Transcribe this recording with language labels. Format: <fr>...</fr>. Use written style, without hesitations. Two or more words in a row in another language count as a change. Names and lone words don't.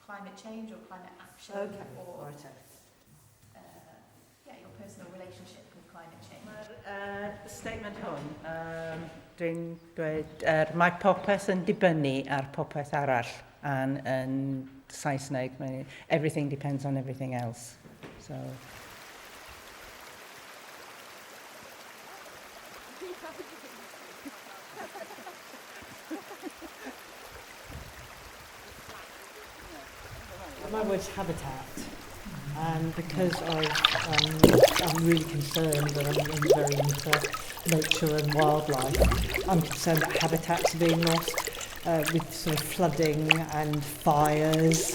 <en>climate change or climate action, or your personal relationship with climate change.</en> <cy>Statement hwn, dwi'n dweud, mae popeth yn dibynnu ar popeth arall, and yn Saesneg,</cy> <en>everything depends on everything else. So. My word's habitat, and because I'm really concerned and I'm very into nature and wildlife, I'm concerned that habitats are being lost with sort of flooding and fires.</en>